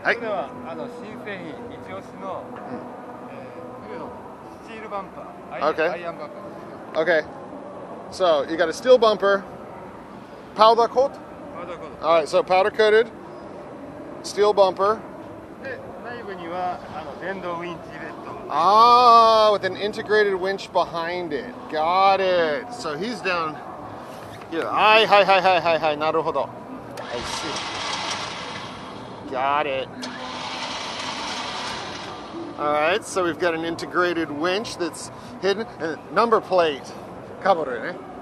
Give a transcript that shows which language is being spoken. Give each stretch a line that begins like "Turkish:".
Japanese: それでは新製品一押しの冬のスチールバンパー、アイアンバンパー。
English: Okay. So you got a steel bumper, powder coat.
Japanese: パウダーコート。
English: All right. So powder coated, steel bumper.
Japanese: で内部には電動ウィンチベッド。
English: Ah, with an integrated winch behind it. Got it. So he's down here. Hi.
Japanese: Naruhodo.
English: I see. Got it. All right, so we've got an integrated winch that's hidden, and number plate. Kaboru, eh?